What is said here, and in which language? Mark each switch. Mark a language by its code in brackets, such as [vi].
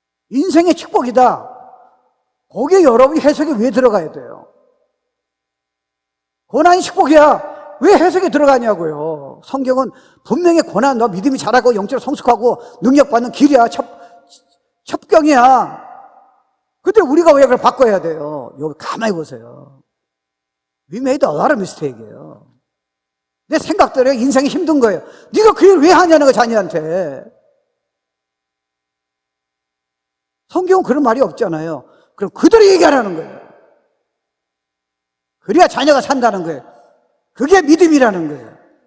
[ko] 인생의 축복이다. 거기에 여러분이 해석이 왜 들어가야 돼요? 고난이 축복이야. 왜 해석이 들어가냐고요. 성경은 분명히 고난, 너 믿음이 자라고 영적으로 성숙하고 능력받는 길이야. 첩경이야. 근데 우리가 왜 그걸 바꿔야 돼요? 여기 가만히 보세요. [en] We made a lot of mistake이에요. [ko] 내 생각대로 인생이 힘든 거예요. 네가 그 일을 왜 하냐는 거 자녀한테. 성경은 그런 말이 없잖아요. 그럼 그대로 얘기하라는 거예요. 그래야 자녀가 산다는 거예요. 그게 믿음이라는 거예요.